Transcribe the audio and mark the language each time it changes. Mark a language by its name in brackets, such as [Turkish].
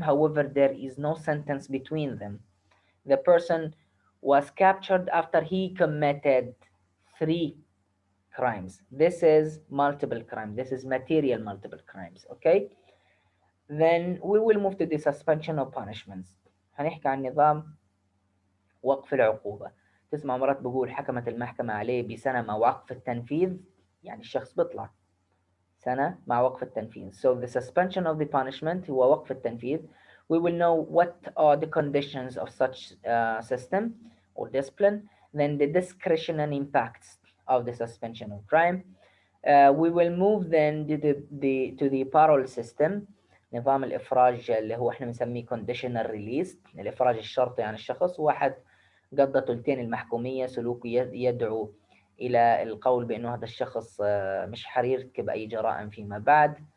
[English] However, there is no sentence between them. The person was captured after he committed 3 crimes. This is multiple crime. This is material multiple crimes. Okay. Then we will move to the suspension of punishments. [Arabic] هنحكي عن نظام وقف العقوبة. تسمع مرات بقول حكمت المحكمة عليه بسنة مع وقف التنفيذ، يعني الشخص بيطلع سنة مع وقف التنفيذ. [English] So the suspension of the punishment [Arabic] هو وقف التنفيذ. [English] We will know what are the conditions of such system or discipline. Then the discretion and impacts of the suspension of crime. We will move then to the parole system. [Arabic] نظام الإفراج اللي هو احنا بنسميه [English] conditional release، [Arabic] الإفراج الشرطي عن الشخص. واحد قضى ثلثين المحكومية، سلوكه يدعو إلى القول بأنه هذا الشخص مش حيرتكب أي جرائم فيما بعد.